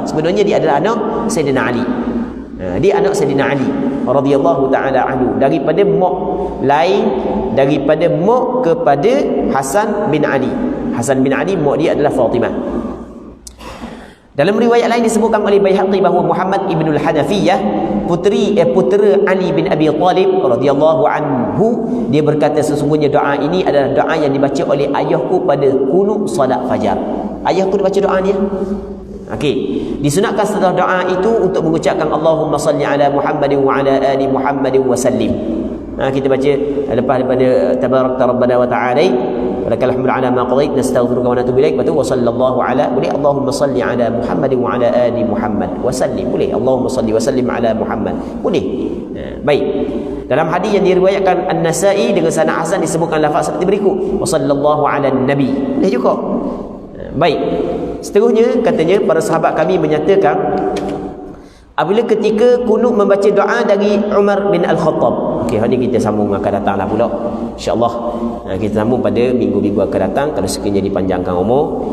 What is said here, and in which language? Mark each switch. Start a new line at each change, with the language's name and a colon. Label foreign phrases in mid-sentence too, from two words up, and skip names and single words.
Malay: Sebenarnya dia adalah anak Sayyidina Ali. Dia anak Sayyidina Ali
Arabic: رضي الله تعالى عنه,
Malay: daripada mak lain, daripada mak kepada Hasan bin Ali. Hasan bin Ali mak dia adalah Fatimah. Dalam riwayat lain disebutkan oleh Baihaqi bahawa Muhammad ibn al-Hanafiyah putera Ali bin Abi Talib
Arabic: رضي الله عنه,
Malay: dia berkata sesungguhnya doa ini adalah doa yang dibaca oleh ayahku pada qunut solat fajar. Ayahku dibaca doa dia. Okey, disunatkan setelah doa itu untuk mengucapkan
Arabic: اللهم صل على محمد وعلى آل محمد وسلم.
Malay: Kita baca lepas daripada
Arabic: تباركت ربنا وتعاليت ولك الحمد على ما قضيت نستغفرك ونتوب إليك وصلى الله على, boleh اللهم صل على محمد وعلى آل محمد وسلم, boleh اللهم صل وسلم على محمد,
Malay: boleh. Baik, dalam hadis yang diriwayatkan An-Nasa'i dengan sanad hasan disebutkan lafaz seperti berikut,
Arabic: وصلى الله على النبي,
Malay: boleh juga. Baik, Seterusnya katanya para sahabat kami menyatakan apabila ketika kunut membaca doa dari Umar bin Al-Khattab. Okey, hari ni kita sambung akan datanglah pula. Insya-Allah kita sambung pada minggu-minggu akan datang kalau sekiranya dipanjangkan umur.